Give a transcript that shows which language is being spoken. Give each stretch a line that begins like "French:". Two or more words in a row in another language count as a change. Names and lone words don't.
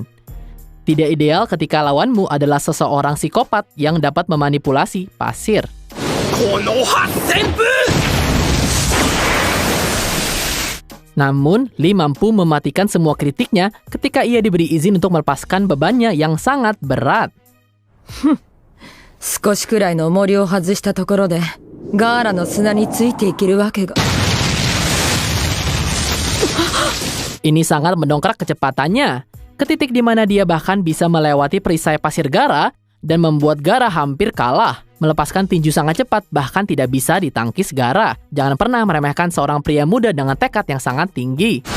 Indonesian: Tidak ideal ketika lawanmu adalah seseorang psikopat yang dapat memanipulasi pasir. Namun, Lee mampu mematikan semua kritiknya ketika ia diberi izin untuk melepaskan bebannya yang sangat berat.
Japanese: 少しくらいの重りを外したところでガーラの砂についていけるわけが。
Indonesian: Ini sangat mendongkrak kecepatannya, ke titik di mana dia bahkan bisa melewati perisai pasir Gaara dan membuat Gaara hampir kalah. Melepaskan tinju sangat cepat, bahkan tidak bisa ditangkis Gaara. Jangan pernah meremehkan seorang pria muda dengan tekad yang sangat tinggi.